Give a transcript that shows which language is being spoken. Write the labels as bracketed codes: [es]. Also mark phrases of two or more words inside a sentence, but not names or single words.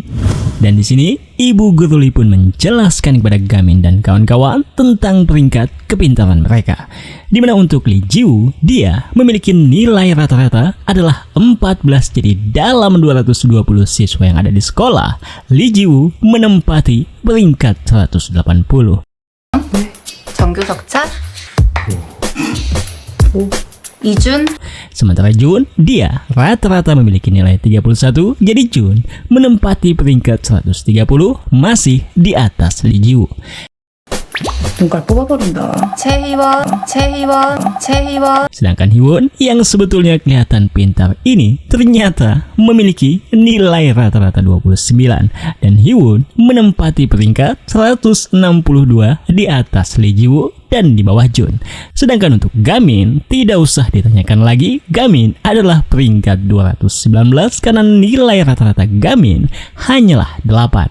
[id] Dan di sini ibu guru Lee pun menjelaskan kepada Gamin dan kawan-kawan tentang peringkat kepintaran mereka. Di mana untuk Lee Jiwoo, dia memiliki nilai rata-rata adalah 14. Jadi dalam 220 siswa yang ada di sekolah, Lee Jiwoo menempati peringkat 180. [ko] 정규 적자? 이준? [id] Sementara Jun, dia rata-rata memiliki nilai 31, jadi Jun menempati peringkat 130, masih di atas Lee Jiwoo. [ko] 눈깔 뽑아버린다. 최희원. [id] Sedangkan Hiwon yang sebetulnya kelihatan pintar ini ternyata memiliki nilai rata-rata 29 dan Hiwon menempati peringkat 162 di atas Lee Jiwoo dan di bawah Jun. Sedangkan untuk Gamin tidak usah ditanyakan lagi, Gamin adalah peringkat 219 karena nilai rata-rata Gamin hanyalah 8.